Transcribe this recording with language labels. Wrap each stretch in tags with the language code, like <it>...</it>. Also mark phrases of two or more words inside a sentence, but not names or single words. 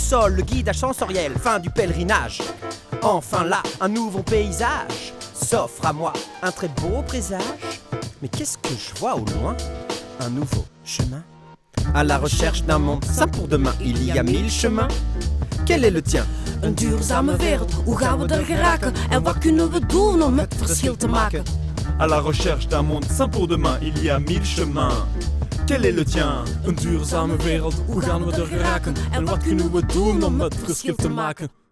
<fr>Le guidage sensoriel, fin du pèlerinage. Enfin là, un nouveau paysage s'offre à moi, un très beau présage. Mais qu'est-ce que je vois au loin? Un nouveau chemin. À la recherche d'un monde sain pour demain, il y a 1000 chemins. Quel est le tien?</fr> <nl>Een duurzame wereld, hoe gaan we er geraken? En wat kunnen we doen om het verschil te maken?</nl> <fr>À la recherche d'un monde sain pour demain, il y a 1000 chemins. Quel est le tien?</fr> <nl>Een duurzame wereld, hoe gaan we er geraken? En wat kunnen we doen om het verschil te maken?</nl>